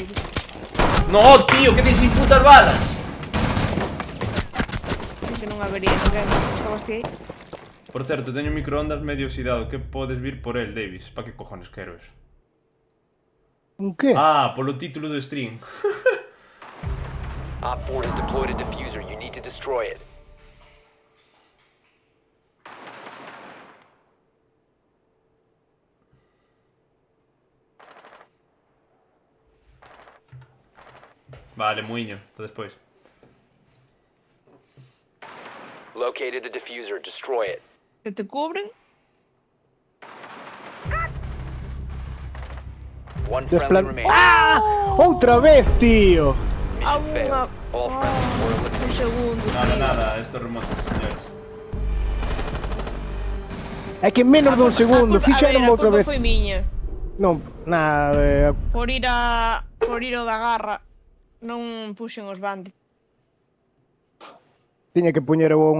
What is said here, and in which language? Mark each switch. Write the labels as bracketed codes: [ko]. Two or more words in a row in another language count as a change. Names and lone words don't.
[gl] No, tío, que dis putas balas. Que non habería ninguén. Estabas ti aí. Por certo, teño un microondas medio oxidado. Que podes vir por el, Davis? Pa que cojones quero eso? Un que? Polo título do stream. [en] Op 4 has deployed a diffuser. You need to destroy it. [gl] Vale, muiño, hasta despois. [en] Located a diffuser. Destroy it. [gl] Se te cubren. [en] One [gl] Despla- [en] friendly remaining. [gl] Outra vez, tío. A [en] Mission failed. All friendlies were eliminated. [gl] Un segundo. Nada, esto remoto, señores. É que en menos dun segundo, fixeron outra vez. Foi miña. Non, nada, Por ir ao da garra. Non puxen os bandits. tiña que poñer unha garra aí